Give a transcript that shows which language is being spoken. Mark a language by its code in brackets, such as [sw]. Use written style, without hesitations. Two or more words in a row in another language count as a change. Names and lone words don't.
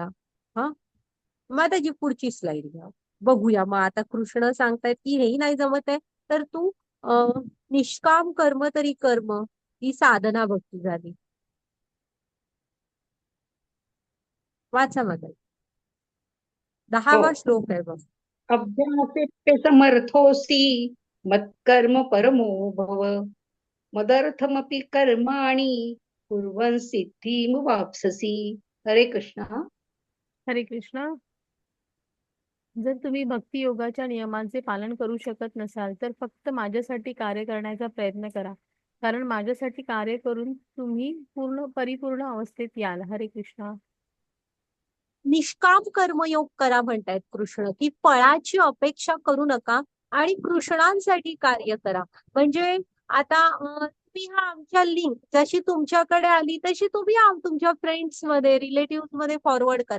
[mr] हा माताजी पुढची स्लाईड घ्या, बघूया. मग आता कृष्ण सांगतायत की हेही नाही जमत आहे, तर तू निष्काम कर्म तरी कर्म, ही साधना भक्ती झाली. वाचा माताजी, 10वा हो. श्लोक आहे बघ. [sa] अभ्यासेत्य समर्थोऽसि मत्कर्म परमो भव मदर्थमपि कर्माणि कुर्वन् सिद्धिमुवाप्स्यसि. [mr] हरे कृष्ण. हरे कृष्ण. जर तुम्ही भक्ती योगाच्या नियमांचे पालन करू शकत नसाल तर फक्त माझ्यासाठी कार्य करण्याचा प्रयत्न करा, कारण माझ्यासाठी कार्य करून तुम्ही परिपूर्ण अवस्थेत याल. हरे कृष्ण. निष्काम कर्मयोग करा म्हणतायत कृष्ण, की फळाची अपेक्षा करू नका आणि कृष्णांसाठी कार्य करा. म्हणजे आता तुम्ही हा आमच्या लिंक जशी तुमच्याकडे आली तशी तुम्ही तुमच्या फ्रेंड्स मध्ये, रिलेटिव्ह मध्ये फॉरवर्ड करा.